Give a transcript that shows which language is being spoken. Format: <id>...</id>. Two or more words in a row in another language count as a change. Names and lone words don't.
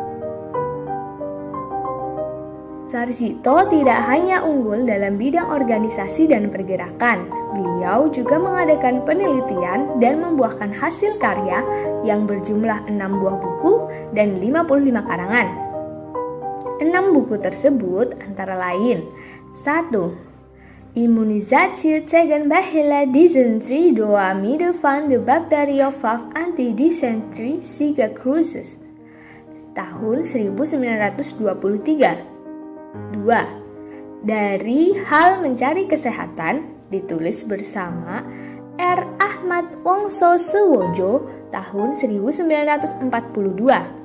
<id>Sarjito tidak hanya unggul dalam bidang organisasi dan pergerakan, beliau juga mengadakan penelitian dan membuahkan hasil karya yang berjumlah 6 buah buku dan 55 karangan. 6 buku tersebut antara lain: 1.</id> <nl>Immunisatsie tegen Behela dysenterie door middel van de bacteriophage anti-dysenterie Siga Cruises</nl> <id>tahun 1923. 2. Dari Hal Mencari Kesehatan, ditulis bersama R. Ahmad Wongso Suwojo tahun 1942.</id>